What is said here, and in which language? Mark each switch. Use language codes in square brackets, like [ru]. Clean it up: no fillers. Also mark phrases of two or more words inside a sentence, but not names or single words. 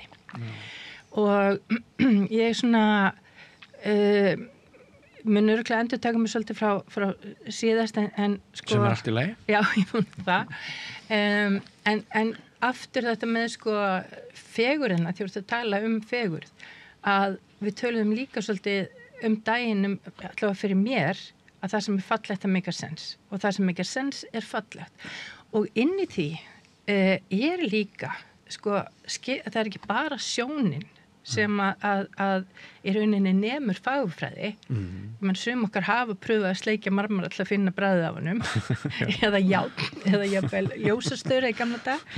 [is] Og ég mun örugglega endurtaka mig svolítið frá síðast en sem er allt í lagi? Já, ég finn það. En aftur þetta með fegurina, því að tala fegurð, að við töluðum líka svolítið daginn allavega fyrir mér að það sem er fallegt að [en] make a sense [is] og það sem [en] make a sense [is] er fallegt. Og inn í því er líka, það er ekki bara sjónin sem að í rauninni nemur fagurfræði. Sum okkar hafa pröfað að sleikja marmara til að finna bragðið af honum eða jafnvel ljósastöru í gamla dag.